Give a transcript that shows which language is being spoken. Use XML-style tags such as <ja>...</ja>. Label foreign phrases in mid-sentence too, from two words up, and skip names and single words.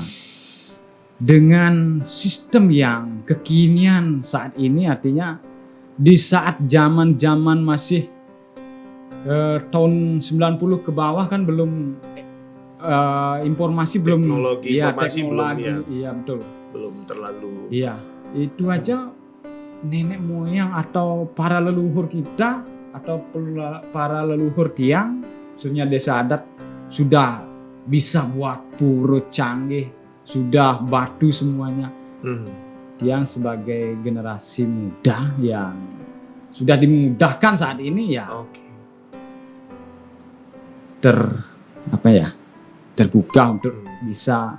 <id>Dengan sistem yang kekinian saat ini, artinya di saat zaman masih tahun 90 ke bawah kan belum informasi teknologi belum, informasi belum ya. Iya betul. belum terlalu. Iya, itu aja nenek moyang atau para leluhur kita atau para leluhur Tiang, khususnya desa adat, sudah bisa buat pura canggih, sudah batu semuanya. Tiang sebagai generasi muda yang sudah dimudahkan saat ini ya, tergugah untuk bisa.</id>